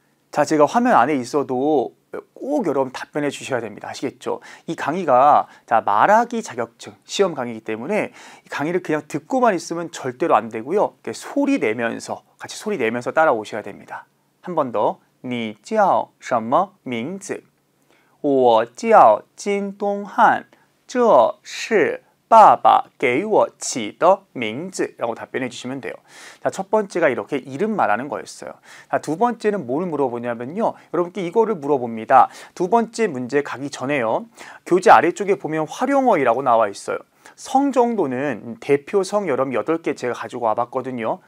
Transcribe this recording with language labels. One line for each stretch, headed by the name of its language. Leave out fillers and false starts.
Korean: 자, 제가 화면 안에 있어도 꼭 여러분 답변해 주셔야 됩니다. 아시겠죠? 이 강의가 자 말하기 자격증 시험 강의이기 때문에 이 강의를 그냥 듣고만 있으면 절대로 안 되고요. 소리 내면서 같이 소리 내면서 따라오셔야 됩니다. 한 번 더.
Chinese: 你叫什么名字? 我叫金东汉这是爸爸给我起的名字
Korean: 라고 답변해 주시면 돼요. 자, 첫 번째가 이렇게 이름 말하는 거였어요. 자, 두 번째는 뭘 물어보냐면요. 여러분께 이거를 물어봅니다. 두 번째 문제 가기 전에요. 교재 아래쪽에 보면 활용어이라고 나와 있어요. 성 정도는 대표성 여러분 8개 제가 가지고 와봤거든요.